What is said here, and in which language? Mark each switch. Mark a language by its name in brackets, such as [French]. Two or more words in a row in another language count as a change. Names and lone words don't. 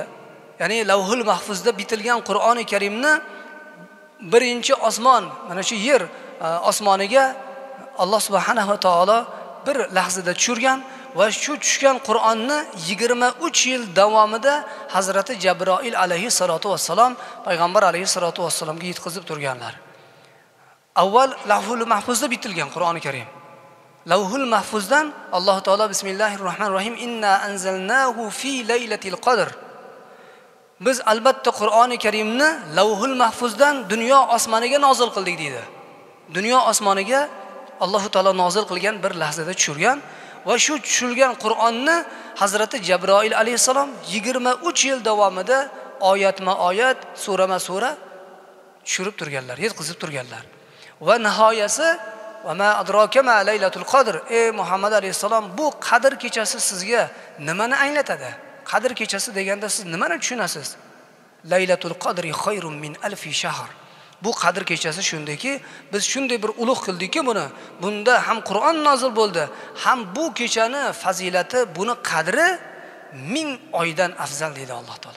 [Uzbek] Ya'ni Lavhul Mahfuzda bitilgan Qur'oni Karimni birinchi osmon, mana shu yer osmoniga Alloh [Arabic] سبحانه وتعالى [Uzbek] bir lahzada tushirgan va shu tushgan Qur'onni 23 yil davomida Hazrati Jabroil [Arabic] عليه الصلاة والسلام [Uzbek] payg'ambar [Arabic] عليه الصلاة والسلام [Uzbek] yetkazib turganlar. Avval Lavhul Mahfuzda bitilgan Qur'oni Karim. Lavhul Mahfuzdan Alloh taolo [Arabic] بسم الله الرحمن الرحيم إنا أنزلناه في ليلة القدر. [Uzbek] Biz albatta Qur'oni Karimni Lavhul Mahfuzdan dunyo osmoniga nozil qildik deydi. Dunyo osmoniga Alloh taolo nozil qilgan bir lahzada tushirgan va shu tushirilgan Qur'onni Hazrati Jabroil alayhisalom 23 yil davomida oyatma-oyat, surama-sura tushirib turganlar, yetkazib turganlar. Va nihoyasi [Arabic] وما أدراك ما ليلة القدر. [Uzbek] Ey Muhammad alayhisalom, bu Qadr kechasi sizga nimani anglatadi? Qadr kechasi deganda siz nimani tushunasiz? [Arabic] ليلة القدر خير من ألف شهر. [Uzbek] Bu Qadr kechasi shundaki, biz shunday bir ulug' qildikki bunda ham Qur'on nozil bo'ldi, ham bu kechani fazilati, buni qadri 1000 oydan afzal deydi Alloh taolo.